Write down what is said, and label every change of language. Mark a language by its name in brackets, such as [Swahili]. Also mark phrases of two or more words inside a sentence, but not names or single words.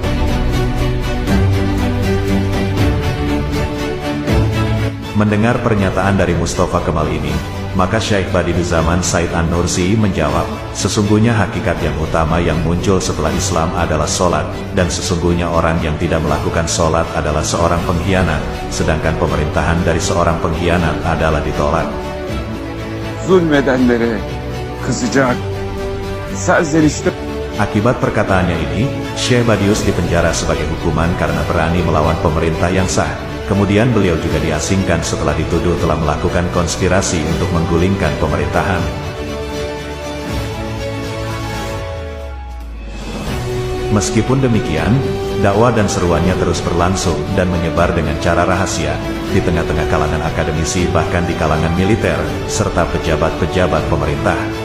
[Indonesian] Mendengar pernyataan dari Mustafa Kemal ini, maka Syekh Badiuzaman Said An-Nursi menjawab, sesungguhnya hakikat yang utama yang muncul setelah Islam adalah sholat, dan sesungguhnya orang yang tidak melakukan sholat adalah seorang pengkhianat, sedangkan pemerintahan dari seorang pengkhianat adalah ditolak. [Turkish] Zulmedenlere kızacak, serzenişte. [Indonesian] Akibat perkataannya ini, Syekh Badius dipenjara sebagai hukuman karena berani melawan pemerintah yang sah. Kemudian beliau juga diasingkan setelah dituduh telah melakukan konspirasi untuk menggulingkan pemerintahan. Meskipun demikian, dakwah dan seruannya terus berlangsung dan menyebar dengan cara rahasia, di tengah-tengah kalangan akademisi bahkan di kalangan militer, serta pejabat-pejabat pemerintah.